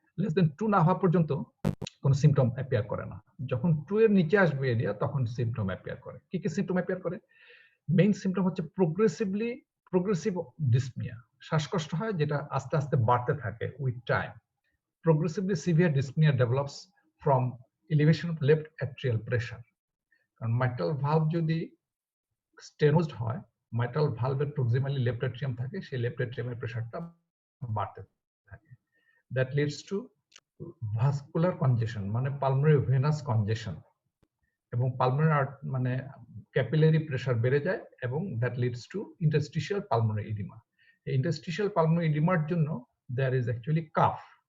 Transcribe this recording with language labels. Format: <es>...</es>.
<bn>Less than 2 না হওয়া পর্যন্ত কোনো সিমটম অ্যাপিয়ার করে না। যখন 2 এর নিচে আসবে এরিয়া তখন সিমটম অ্যাপিয়ার করে। কি কি সিমটম অ্যাপিয়ার করে? মেইন সিমটম হচ্ছে প্রোগ্রেসিভ ডিসনিয়া। শ্বাসকষ্ট হয় যেটা আস্তে আস্তে বাড়তে থাকে with time.</bn> <en>Progressively severe dyspnea develops from elevation of left atrial pressure.</en> <bn>কারণ mitral valve যদি স্টেনোজড হয়, mitral valve এর proximally left atrium থাকে, সেই left atrium এর প্রেসারটা বাড়তে থাকে।</bn> <en>That leads to vascular congestion, মানে pulmonary venous congestion,</en> <bn>এবং pulmonary মানে ক্যাপিলারি প্রেসার বেড়ে যায়,</bn> <en>এবং that leads to interstitial pulmonary edema. এই interstitial pulmonary edema এর জন্য there is actually cough.</en>